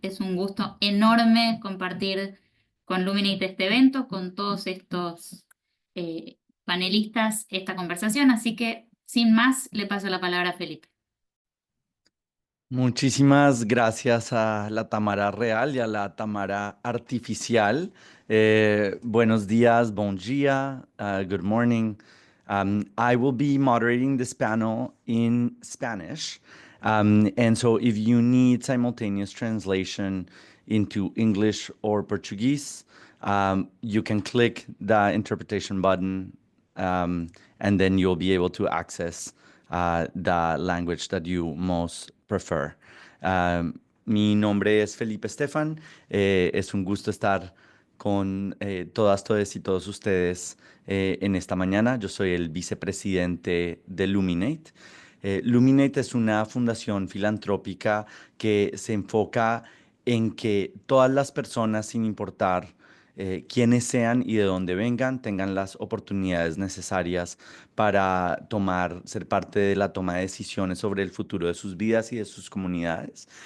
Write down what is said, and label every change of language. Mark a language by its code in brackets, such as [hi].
[es] Es un gusto enorme compartir con Luminate este evento, con todos estos panelistas esta conversación. Así que, sin más, le paso la palabra a Felipe. Muchísimas gracias a la Tamara real y a la Tamara artificial. Buenos días, [ca] bon dia, [en] good morning. I will be moderating this panel in Spanish. And so if you need simultaneous translation into English or Portuguese, you can click the interpretation button and then you'll be able to access the language that you most prefer. [es] Mi nombre es Felipe Estefan. Es un gusto estar con todas y todos ustedes en esta mañana. Yo soy el vicepresidente de Luminate. Luminate es una fundación filantrópica que se enfoca en que todas las personas, sin importar quiénes sean y de dónde vengan, tengan las oportunidades necesarias para ser parte de la toma de decisiones sobre el futuro de sus vidas y de sus comunidades.